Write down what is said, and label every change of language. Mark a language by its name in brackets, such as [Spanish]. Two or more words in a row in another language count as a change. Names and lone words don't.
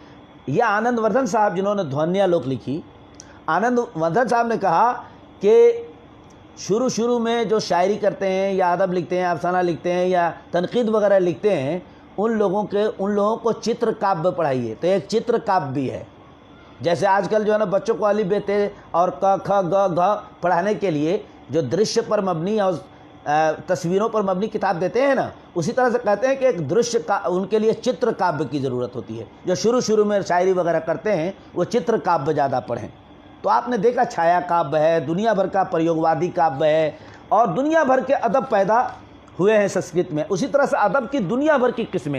[Urdu] یہ آنند وردھن صاحب جنہوں نے دھونیا لوک لکھی، آنند وردھن صاحب نے کہا کہ شروع میں جو شاعری کرتے ہیں یا ادب لکھتے ہیں، افسانہ لکھتے ہیں یا تنقید وغیرہ لکھتے ہیں، ان لوگوں کو چتر کاویہ پڑھائیے۔ تو ایک چتر کاویہ بھی ہے، جیسے آج کل جو ہے نا بچوں کو ا ب ت اور ک کھ گ گھ پڑھانے کے لیے جو درشیہ پر مبنی اور تصویروں پر مبنی کتاب دیتے ہیں نا، اسی طرح سے کہتے ہیں کہ ایک درشیہ کا ان کے لیے چتر کاویہ کی ضرورت ہوتی ہے۔ جو شروع میں شاعری وغیرہ کرتے ہیں وہ چتر کاویہ زیادہ پڑھیں۔ تو آپ نے دیکھا چھایا کاویہ ہے، دنیا بھر کا پریوگ وادی کاویہ ہے، اور دنیا بھر کے ادب پیدا ہوئے ہیں سنسکرت میں، اسی طرح سے ادب کی دنیا بھر کی قسمیں.